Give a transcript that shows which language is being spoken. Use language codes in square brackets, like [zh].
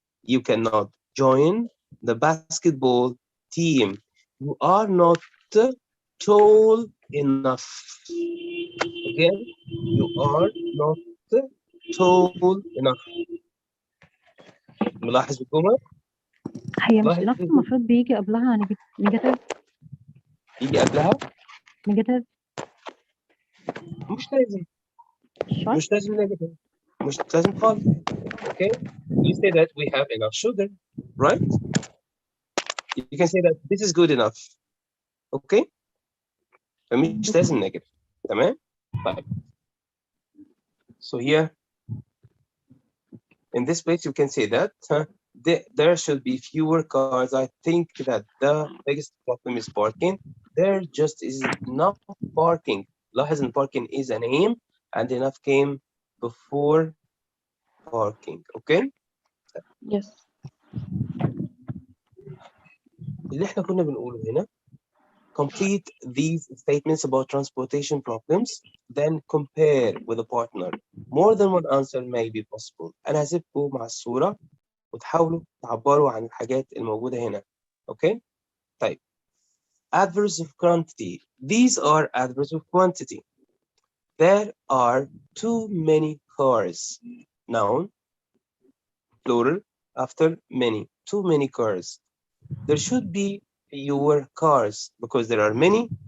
[en] You cannot join the basketball team. You are not tall enough. Again, you are not tall enough. [ar] ملاحظ الجمل؟ هي مش لاحظ enough المفروض بيجي قبلها نيجاتيف. يجي قبلها نيجاتيف. مش لازم شرط. مش لازم negative. مش لازم خالص. [en] Okay, you say that we have enough sugar, right? You can say that this is good enough. [ar] Okay, فمش لازم negative. تمام؟ طيب. [en] So here in this place you can say that there should be fewer cars. I think that the biggest problem is parking. There just is enough parking. [ar] لاحظ ان [en] parking is a name and enough came before parking. Okay? Yes. [ar] اللي احنا كنا بنقوله هنا [en] complete these statements about transportation problems, then compare with a partner. More than one answer may be possible. [ar] أنا هسيبكم مع الصورة وتحاولوا تعبروا عن الحاجات الموجودة هنا. [en] Okay? [ar] طيب. [en] Adverbs of quantity. These are adverbs of quantity. There are too many cars. Noun, plural, after many. Too many cars. There should be fewer cars because there are many